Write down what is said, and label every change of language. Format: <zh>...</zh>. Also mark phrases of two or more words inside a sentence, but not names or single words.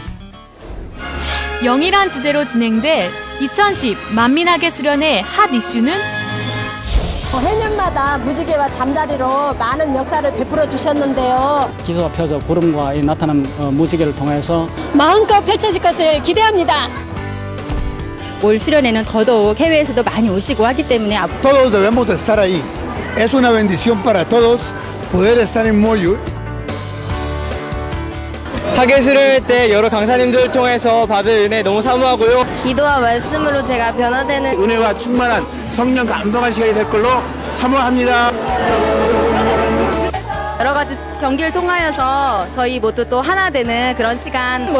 <ko>영이란 주제로 진행될 2010 만민학예수련회 핫 이슈는 해년마다 무지개와 잠자리로 많은 역사를 베풀어 주셨는데요. 기소가 펴져 구름과 나타난 무지개를 통해서 마음껏 펼쳐질 것을 기대합니다. 올 수련회는 더더욱 해외에서도 많이 오시고 하기 때문에</ko> <es>Todos debemos de estar ahí. Es una bendición para todos poder estar en Moyu.</es> <ko>학예수련회 때 여러 강사님들 통해서 받을 은혜 너무 사모하고요. 기도와 말씀으로 제가 변화되는 은혜와 충만한 성령 감동한 시간이 될 걸로 사모합니다. 경기를 통하여서 저희 모두 또 하나 되는 그런 시간.</ko>